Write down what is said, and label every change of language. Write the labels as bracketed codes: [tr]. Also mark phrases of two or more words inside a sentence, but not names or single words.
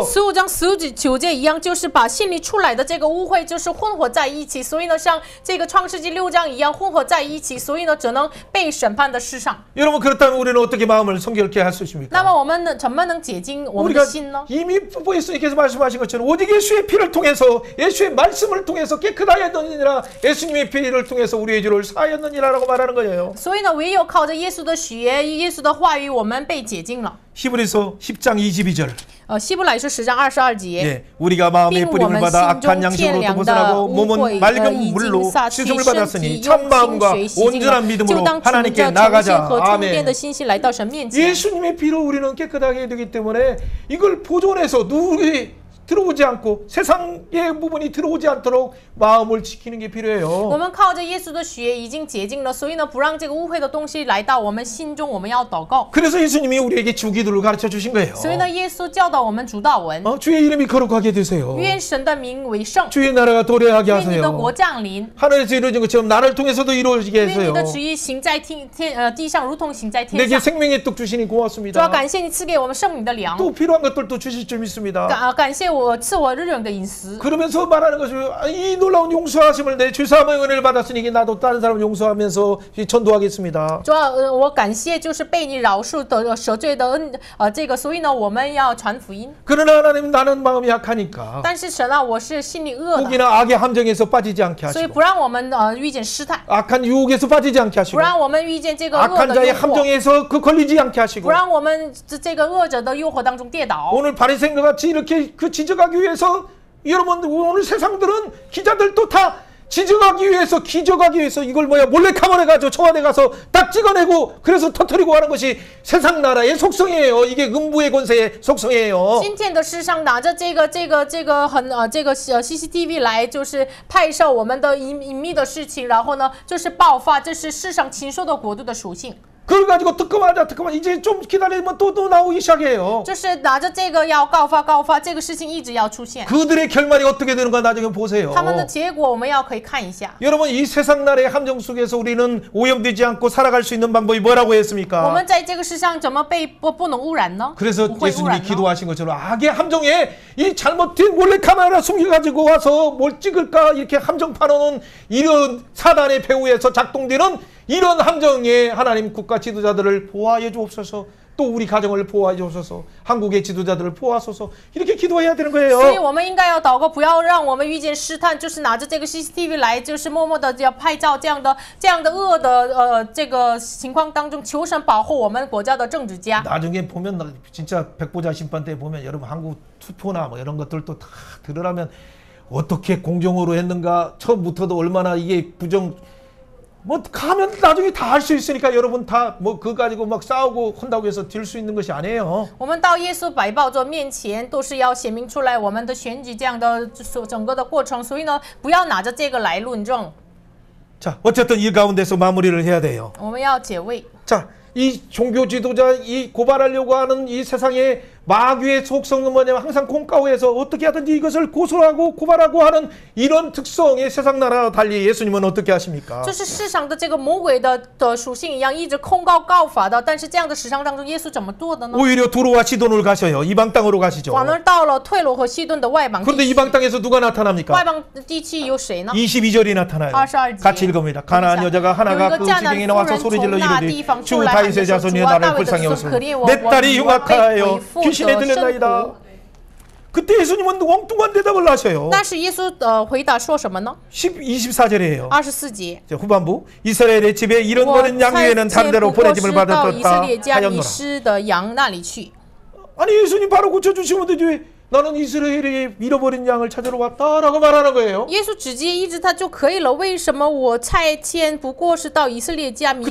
[zh] 15 章19节一样，就是把心里出来的这个污秽就是混合在一起，所以呢，像这个创世纪6章一样混合在一起，所以呢，只能被审判的世上。 [ko] 여러분 그렇다면 우리는 어떻게 마음을 성결케 할 수 있습니까? [zh] 那么我们怎么能解禁我们的心呢？ [ko] 이미 예수님께서 말씀하신 것처럼 오직 예수의 피를 통해서 예수의 말씀을 통해서 깨끗하였느니라 예수님의 피를 통해서 우리의 죄를 사하였느니라라고 말하는 거예요. [zh] 所以呢，唯有靠着耶稣的血、耶稣的话语，我们被解禁了。 [ko] 히브리서 10장 22절. [zh] 希伯来书10章22节。 [ko] 예, 우리가 마음의 뿌림을 받아 악한 양심으로부터 벗어나고 몸은 맑은 물로 씻음을 받았으니 참 마음과 온전한 믿음으로 하나님께 나가자. 아멘. 예수님의 피로 우리는 깨끗하게 되기 때문에 이걸 보존해서 누룩이 들어오지 않고 세상의 부분이 들어오지 않도록 마음을 지키는 게 [zh] 我 [ko] 필요해요. [zh] 们靠着耶稣的血已经洁净了，所以呢，不让这个污秽的东西来到我们心中。我们要祷告， [ko] 그래서 예수님이 우리에게 주기도를 가르쳐 주신 거예요. [zh] 所以呢，耶稣教导我们主祷文， [ko] 주의 이름이 거룩하게 되세요. [zh] 愿神的名为圣， [ko] 주의 나라가 도래하게 [zh] 愿你的 [ko] 하세요. [zh] 国降临， [ko] 하늘에서 이루어진 것처럼 나를 통해서도 이루어지게 [zh] 愿你 [ko] 해서요. [zh] 的旨意行在地上，如同行在天 [ko] 내게 [zh] 上。 [ko] 생명의 떡 주시니 [zh] 主要 [ko] 고맙습니다. [zh] 感谢你赐给我们圣灵的粮， [ko] 또 필요한 것들도 주실 줄 믿습니다. [zh] 感谢我赐我日用的饮食。 [ko] 그러면서 말하는 것이 이 놀라운 용서하심을 내 죄사함의 은혜를 받았으니 나도 다른 사람 용서하면서 전도하겠습니다. [zh] 主要我感谢就是被你饶恕的赦罪的恩，这个，所以呢，我们要传福音。 [ko] 그러나 하나님 나는 마음이 약하니까 [zh] 但是神啊，我是心里恶的， [ko] 혹이나 악의 함정에서 빠지지 않게 [zh] 所以 [ko] 하시고 [zh] 不让我们遇见试探， [ko] 악한 유혹에서 빠지지 않게 [zh] 不 [ko] 하시고 [zh] 让我们遇见这个恶 [ko] 악한 [zh] 的 [ko] 자의 [zh] 诱惑， [ko] 함정에서 걸리지 않게 [zh] 不 [ko] 하시고 [zh] 让我们这个恶者的诱惑当中跌倒。 [ko] 오늘 바리새인과 같이 이렇게 그 지적하기 위해서 여러분 오늘 세상들은 기자들도 다 지적하기 위해서 기적하기 위해서 이걸 몰래카메라 가지고 청와대 가서 딱 찍어내고 그래서 터뜨리고 하는 것이 세상 나라의 속성이에요. 이게 음부의 권세의 속성이에요. [zh] 今天的世上拿着这个很CCTV 来，就是拍摄我们的隐秘的事情，然后呢，就是爆发，这是世上禽兽的国度的属性。 [ko] 그걸 가지고 특검하자 이제 좀 기다리면 또 나오기 시작해요. [zh] 就是拿着这个要告发，这个事情一直要出现。 [ko] 그들의 결말이 어떻게 되는가 나중에 보세요. [zh] 他们的结果我们要可以看一下。 [ko] 여러분 이 세상 나라의 함정 속에서 우리는 오염되지 않고 살아갈 수 있는 방법이 뭐라고 [zh] 我 [ko] 했습니까? [zh] 们在这个世上怎么不能污染呢？ [ko] 그래서 [zh] 不会污 [ko] 예수님이 [zh] 染呢？ [ko] 기도하신 것처럼 악의 함정에 이 잘못된 몰래카메라 숨겨가지고 와서 뭘 찍을까 이렇게 함정 파놓은 이런 사단의 배후에서 작동되는 이런 함정에 하나님 국가 지도자들을 보호하여 주옵소서. 또 우리 가정을 보호하여 주옵소서. 한국의 지도자들을 보호하소서. 이렇게 기도해야 되는 [zh] 所以 [ko] 거예요. [zh] 我们应该要祷告，不要让我们遇见试探，就是拿着这个 CCTV 来，就是默默的要拍照这样的恶的这个情况当中，求神保护我们国家的政治家。 [ko] 나중에 보면 진짜 백보자 심판 때 보면 여러분 한국 투표나 뭐 이런 것들도 다 들으라면 어떻게 공정으로 했는가 처음부터도 얼마나 이게 부정 뭐 가면 나중에 다 할 수 있으니까 여러분 다 뭐 그거 가지고 막 싸우고 혼다고 해서 될 수 있는 것이 아니에요. [zh] 我们到耶稣百宝座面前，都是要显明出来我们的选举这样的整个的过程，所以呢，不要拿着这个来论证， [ko] 자, 어쨌든 이 가운데서 마무리를 해야 돼요. [zh] 我们要解位。 [ko] 자, 이 종교 지도자 이 고발하려고 하는 이 세상의 마귀의 속성은 뭐냐면 항상 콩가루에서 어떻게 하든지 이것을 고소하고 고발하고 하는 이런 특성의 세상 나라와 달리 예수님은 어떻게 하십니까? [zh] 就是世上的这个魔鬼的属性一样，一直控告法的。但是这样的史上当中，耶稣怎么做的呢？ [ko] 오히려 도로와 시돈을 가셔요. 이방 땅으로 가시죠. [zh] 反而到了退罗和西顿的外邦地 [ko] 그런데 [zh] 区， [ko] 이방 땅에서 누가 [zh] 外 [ko] 나타납니까? [zh] 邦地区有谁呢？ [ko] 22절이 나타나요. 22절. 같이 읽어봅니다. 가나안 여자가 하나가 그 지경에 나와서 소리질러 이르되 주 다윗의 자손이 나를 불쌍히 여기소서 내 딸이 흉악하여 귀신에 들렸나이다. 그때 예수님은 엉뚱한 대답을 하셔요. [zh] 但是耶稣回答说什么呢？ [ko] 24절이에요. [zh] 24节， [ko] 후반부 이스라엘의 집에 이런 [zh] 我 [ko] 거는 양 위에는 [zh] 差 [ko] 다른 데로 [zh] 不过 [ko] 보내짐을 [zh] 是到以色 [ko] 받았다 [zh] 列家迷 [ko] 하였노라. [zh] 失的羊那里去。 [ko] 아니 예수님 바로 고쳐주시면 되지. 나는 이스라엘의 잃어버린 양을 찾으러 왔다라고 말하는 거예요. [zh] 耶稣直接医治他就可以了，为什么我差遣不过是到以色列家迷失